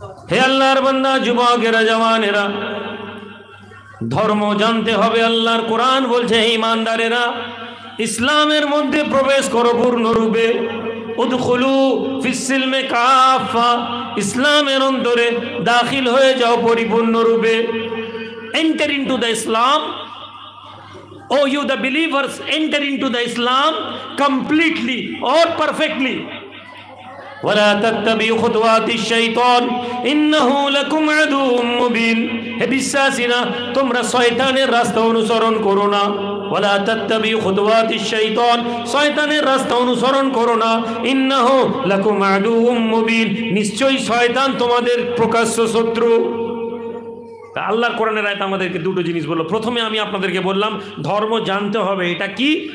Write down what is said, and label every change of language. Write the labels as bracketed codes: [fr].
[bn] হে আল্লাহর বান্দা, যুবকেরা, জওয়ানেরা, ধর্ম জানতে হবে। আল্লাহর কোরআন বলছে, হে ঈমানদারেরা, ইসলামের মধ্যে প্রবেশ করো পূর্ণরূপে। [ar] উদখুলু ফিস-সিলমি কাফা, [bn] ইসলামের অন্তরে দাখিল হয়ে যাও পরিপূর্ণরূপে। [en] Enter into the Islam, oh you the believers, enter into the Islam completely or perfectly. [ar] ولا تتبعوا خطوات الشيطان انه لكم عدو مبين। [bn] হে বিশ্বাসীরা, তোমরা শয়তানের রাস্তা অনুসরণ করো না। [ar] ওয়ালা তাত্তাবিউ খুতুওয়াতিশ শাইতান, [bn] শয়তানের রাস্তা অনুসরণ করো না। [ar] ইন্নাহু লাকুম আদুউম মুবিন, [bn] নিশ্চয়ই শয়তান তোমাদের প্রকাশ্য শত্রু। তা আল্লাহর কোরআনের আয়াত আমাদেরকে দুটো জিনিস বললো। প্রথমে আমি আপনাদেরকে বললাম ধর্ম জানতে হবে। এটা কি?